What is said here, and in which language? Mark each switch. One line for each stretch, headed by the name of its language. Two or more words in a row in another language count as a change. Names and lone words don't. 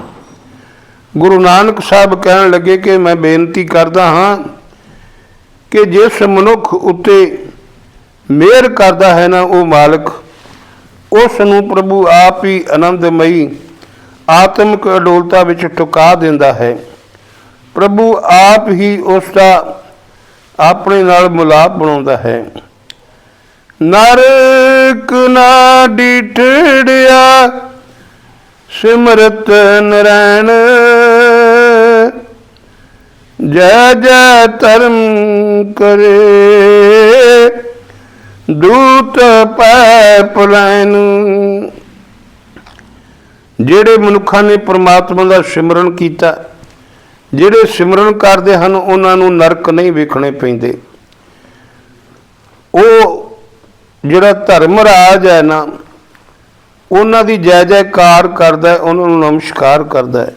Punjabi: ਗੁਰੂ ਨਾਨਕ ਸਾਹਿਬ ਕਹਿਣ ਲੱਗੇ ਕਿ ਮੈਂ ਬੇਨਤੀ ਕਰਦਾ ਹਾਂ ਕਿ ਜਿਸ ਮਨੁੱਖ ਉੱਤੇ ਮਿਹਰ ਕਰਦਾ ਹੈ ਨਾ ਉਹ ਮਾਲਕ, ਉਸ ਨੂੰ ਪ੍ਰਭੂ ਆਪ ਹੀ ਆਨੰਦਮਈ ਆਤਮਿਕ ਅਡੋਲਤਾ ਵਿੱਚ ਟਿਕਾ ਦਿੰਦਾ ਹੈ। ਪ੍ਰਭੂ ਆਪ ਹੀ ਉਸ ਦਾ ਆਪਣੇ ਨਾਲ ਮਿਲਾਪ ਬਣਾਉਂਦਾ ਹੈ। ਨਰਕ ਨਾ ਡਿਠੜਿਆ ਸਿਮਰਤ ਨਰੈਣ ਜੈ ਜੈ ਧਰਮ ਕਰੇ ਦੂਤ ਪੈ ਪਲੈਨ। ਜਿਹੜੇ ਮਨੁੱਖਾਂ ਨੇ ਪਰਮਾਤਮਾ ਦਾ ਸਿਮਰਨ ਕੀਤਾ, ਜਿਹੜੇ ਸਿਮਰਨ ਕਰਦੇ ਹਨ, ਉਹਨਾਂ ਨੂੰ ਨਰਕ ਨਹੀਂ ਵੇਖਣੇ ਪੈਂਦੇ। ਉਹ ਜਿਹੜਾ ਧਰਮ ਰਾਜ ਹੈ ਨਾ, ਉਹਨਾਂ ਦੀ ਜੈ ਜੈਕਾਰ ਕਰਦਾ, ਉਹਨਾਂ ਨੂੰ ਨਮਸਕਾਰ ਕਰਦਾ ਹੈ।